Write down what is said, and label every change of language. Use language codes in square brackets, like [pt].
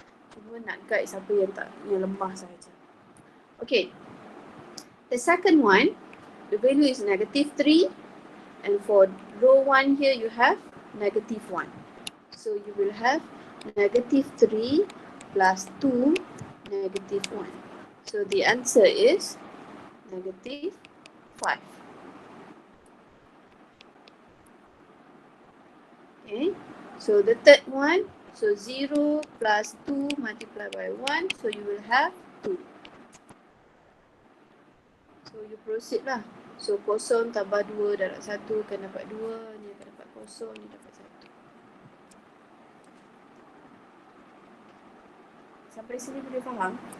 [ms] Cuma nak guide siapa yang lemah saja. Okay. [en] The second one, the value is negative 3. And for row 1 here you have negative 1. So you will have negative 3 plus 2 negative 1. So the answer is negative 5. Okay, so the third one, so 0 plus 2 multiplied by 1, so you will have 2. So you proceed lah. [ms] So 0 tambah 2 darab 1 akan dapat 2, ni akan dapat 0, ni dapat 1. Sampai sini boleh faham?